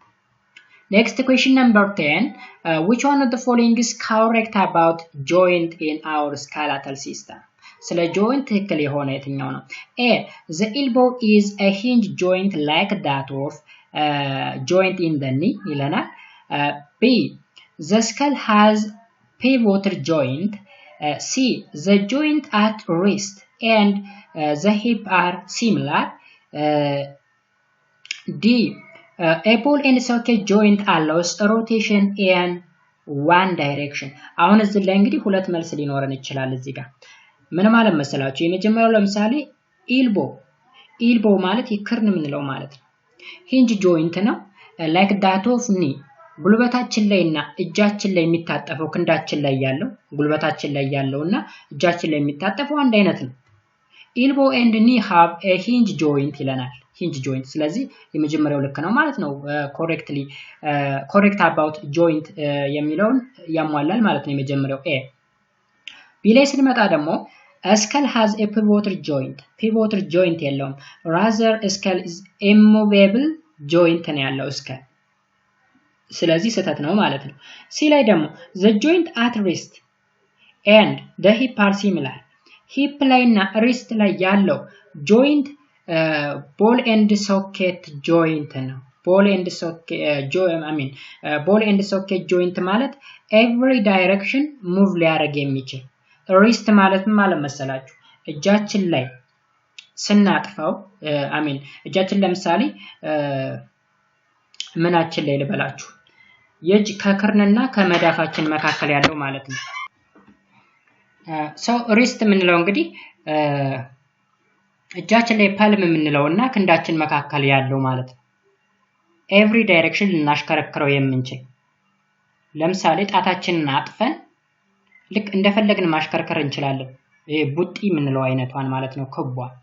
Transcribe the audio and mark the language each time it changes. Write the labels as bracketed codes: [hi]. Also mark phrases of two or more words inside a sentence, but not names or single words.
[en] next question number 10 which one of the following is correct about joint in our skeletal system [am] ስለ joint ትክክል የሆነ የትኛው ነው [en] A the elbow is a hinge joint like that of joint in the knee ይለናል B the skull has pivotal joint C the joint at wrist and the hip are similar D a ball and socket joint allows rotation and one direction [am] አሁን እዚህ ላይ እንግዲህ ሁለት መልስ ሊኖረን ይችላል እዚህ ጋር ምን ማለት መሰላችሁ የመጀመሪያው ለምሳሌ elbow ማለት የክርን ምንለው ማለት ነው [en] hinge joint [am] ነው [en] like that of knee [am] ጉልበታችን ላይና እጃችን ላይ የሚታጠፈው ክንዳችን ላይ ያለው ጉልበታችን ላይ ያለውና እጃችን ላይ የሚታጠፈው አንድ አይነት ነው [en] elbow and knee have a hinge joint [am] ይለናል [en] hinge joint [am] ስለዚህ የመጀመሪያው ልክ ነው ማለት ነው [en] correct about [am] joint የሚለውን ያሟላል ማለት ነው የመጀመሪያው a b ላይ ስንመጣ ደግሞ [en] a skull has a pivotal joint [am] የለውም [en] rather a skull is immovable joint [am] ነው ያለው skull ስለዚህ ስህተት ነው ማለት ነው c ላይ ደግሞ [en] the joint at wrist and the hip are similar [am] hip ላይና wrist ላይ ያለው [en] joint ball and socket joint [am] ነው [en] ball and socket joint [am] ማለት [en] every direction move [am] ሊያደርግ የሚችል wrist ማለት ምን ማለት መሰላችሁ እጃችን ላይ ስናጥፋው እጃችን ለምሳሌ ምናችን ላይ ልበላችሁ የእጅ ከክርንና ከመዳፋችን መካከል ያለው ማለት ነው [en] so wrist [am] ምንለው እንግዲህ እጃችን ላይ palm ምንለውና ክንዳችን መካከል ያለው ማለት ነው [en] every direction [am] ልናሽከረክረው የምንችል ለምሳሌ ጣታችንን አጥፈን ልክ እንደፈለግን ማሽከርከር እንችላለን ይሄ ቡጢ ምንለው አይነቷን ማለት ነው ክቧ